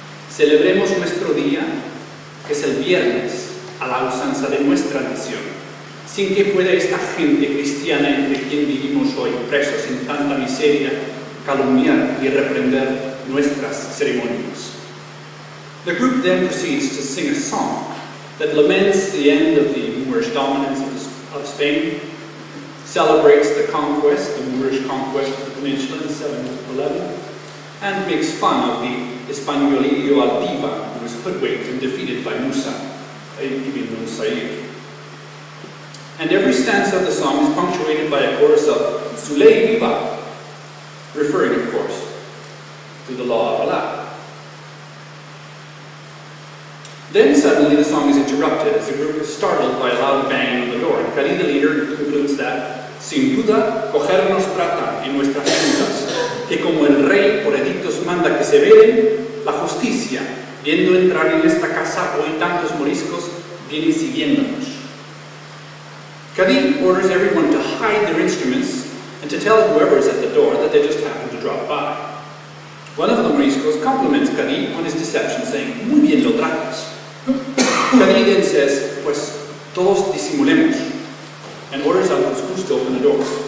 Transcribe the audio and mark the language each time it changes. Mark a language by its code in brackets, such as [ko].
[es] Celebremos nuestro día, que es el viernes, a la usanza de nuestra nación, sin que pueda esta gente cristiana entre quien vivimos hoy presos en tanta miseria, calumniar y reprender nuestras ceremonias. [en] The group then proceeds to sing a song that laments the end of the Moorish dominance of Spain, celebrates the conquest, the Moorish conquest of the peninsula in 711, and makes fun of the [es] Españolillo altiva, [en] who was hoodwinked and defeated by Musa, Ibn Said. And every stanza of the song is punctuated by a chorus of Suley Viva, referring, of course, to the law of Allah. Then suddenly the song is interrupted as the group is startled by a loud banging on the door. And Cadi, the leader, concludes that, [es] sin duda, cogernos tratan en nuestras juntas, que como el rey por edictos manda que se velen, la justicia, viendo entrar en esta casa hoy tantos moriscos, viene siguiéndonos. [en] Cadi orders everyone to hide their instruments and to tell whoever is at the door that they just happened to drop by. One of the moriscos compliments Cadi on his deception, saying, [es] muy bien lo tratas. [en] Cadi then says, [es] pues todos disimulemos, [en] and orders Alpujarra to open the door.